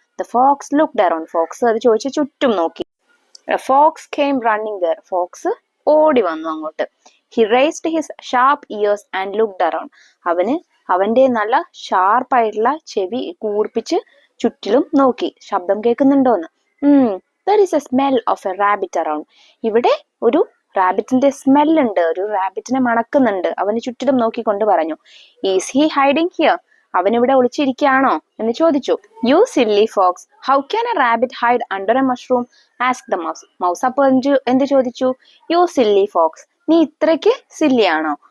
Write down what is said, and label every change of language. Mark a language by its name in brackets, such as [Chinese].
[English] The fox looked around. [Malayalam] Fox അത് ചോദിച്ചു ചുറ്റും നോക്കി. [English] Fox came running there. [Malayalam] Fox ഓടി വന്നു അങ്ങോട്ട്. [English] He raised his sharp ears and looked around. [Malayalam] അവന്റെ നല്ല ഷാർപ്പായിട്ടുള്ള ചെവി കൂർപ്പിച്ച് ചുറ്റിലും നോക്കി. ശബ്ദം കേൾക്കുന്നുണ്ടോന്ന്. [English] there is a smell of a rabbit around. [Malayalam] ഇവിടെ ഒരു റാബിറ്റിന്റെ സ്മെല്ലുണ്ട്, ഒരു റാബിറ്റിനെ മണക്കുന്നുണ്ട്. അവന് ചുറ്റിലും നോക്കിക്കൊണ്ട് പറഞ്ഞു. [English] Is he hiding here? [Malayalam] അവനിവിടെ ഒളിച്ചിരിക്കുകയാണോ എന്ന് ചോദിച്ചു. [English] You silly fox, how can a rabbit hide under a mushroom? Ask the mouse. [Malayalam] Mouse അപ്പോൾ എന്ത് ചോദിച്ചു? [English] you silly fox, [Malayalam] നീ ഇത്രയ്ക്ക് സില്ലിയാണോ?